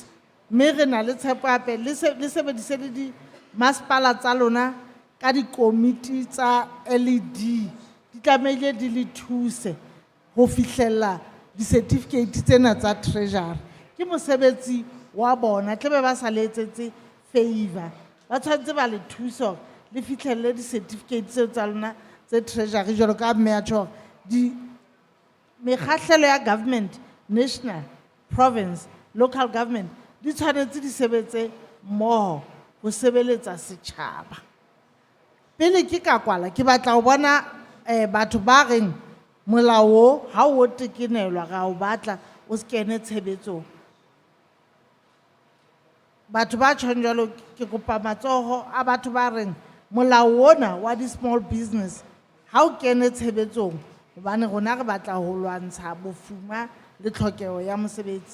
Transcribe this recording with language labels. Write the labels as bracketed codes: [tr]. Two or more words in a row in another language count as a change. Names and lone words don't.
[st] Mme re na le tshepo hape le sebedise le di-masepala tsa lona ka dikomiti tsa LED di tlamehile di le thuse ho fihlella di-certificate tsena tsa treasury. Ke mosebetsi wa bona, tlebe ba sa letsetse favor. Ba tshwanetse ba le thusa le fihlelle di-certificate tseo tsa lona tse treasury jwalo ka mme a tjho di mekgahlelo ya [en] government, national, province, local government, [st] di tshwanetse di sebetse mmoho ho sebeletsa setjhaba. Pele ke ka kwala ke batla ho bona batho ba reng molao ha o tekenelwa ga o batla o se kene tshebetsong. Batho ba tjhong jwalo ke kopa matsoho a batho ba reng molao ona wa di [en] small business [st] ha o kene tshebetsong hobane rona re batla ho lwantsha bofuma le tlhokeho ya mosebetsi.